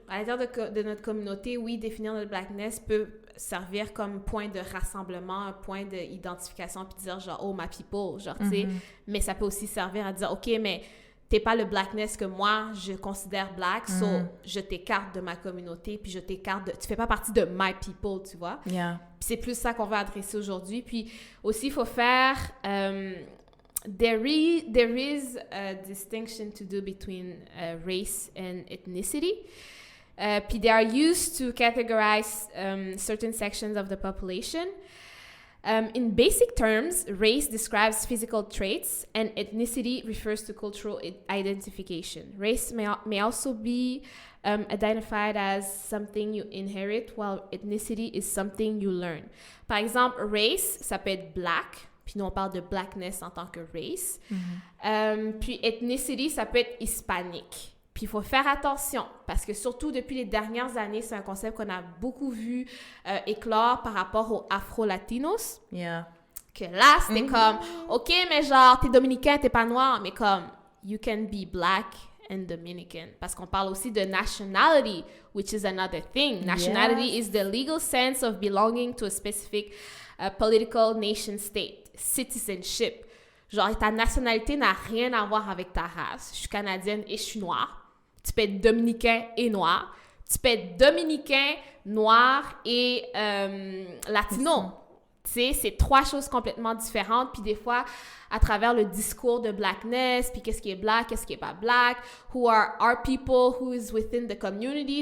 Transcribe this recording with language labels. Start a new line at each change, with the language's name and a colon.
French: À l'intérieur de notre communauté, oui, définir notre blackness peut servir comme point de rassemblement, un point d'identification, puis dire genre,
English: oh, my people,
French: genre, tu sais. Mais ça peut aussi servir à dire, OK, mais t'es pas le blackness que moi, je considère black, so je t'écarte de ma communauté, puis je t'écarte de... Tu fais pas partie de my people, tu vois?
English: Yeah.
French: Puis c'est plus ça qu'on va adresser aujourd'hui. Puis aussi, il faut faire...
English: There is a distinction to do between race and ethnicity. They are used to categorize certain sections of the population. In basic terms, race describes physical traits and ethnicity refers to cultural identification. Race may also be identified as something you inherit, while ethnicity is something you learn.
French: Par exemple, race, ça peut être black. Puis nous, on parle de blackness en tant que race. Puis ethnicity, ça peut être hispanique. Puis il faut faire attention, parce que surtout depuis les dernières années, c'est un concept qu'on a beaucoup vu éclore par rapport aux Afro-Latinos.
English: Yeah.
French: Que là, c'était comme, OK, mais genre, t'es dominicain, t'es pas noir, mais comme,
English: you can be black and Dominican.
French: Parce qu'on parle aussi de nationality,
English: which is another thing. Nationality is the legal sense of belonging to a specific political nation state. Citizenship.
French: Genre, ta nationalité n'a rien à voir avec ta race. Je suis canadienne et je suis noire. Tu peux être dominicain et noir. Tu peux être dominicain, noir et latino. Tu sais, c'est trois choses complètement différentes. Puis des fois, à travers le discours de blackness, puis qu'est-ce qui est black, qu'est-ce qui est pas black,
English: who are our people, who is within the community.